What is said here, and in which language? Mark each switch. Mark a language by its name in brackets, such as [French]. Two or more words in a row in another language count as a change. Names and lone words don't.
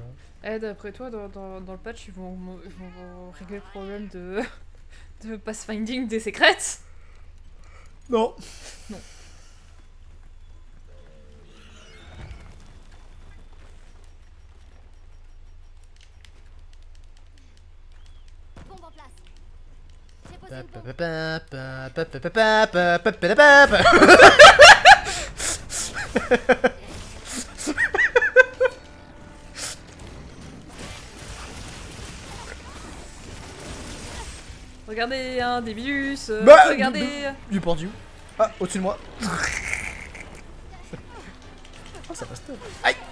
[French] Eh, d'après toi, dans le patch, ils vont régler le problème de, de pathfinding des secrets? Non. Non. Bombe en place. J'ai posé Pa, une pa, bombe. pa, pa, pa, pa, pa, pa, pa, pa, pa, pa. Regardez, hein, des virus, Bah, regardez. Du pendu. Ah, au-dessus de moi. Oh, ça passe top. Aïe.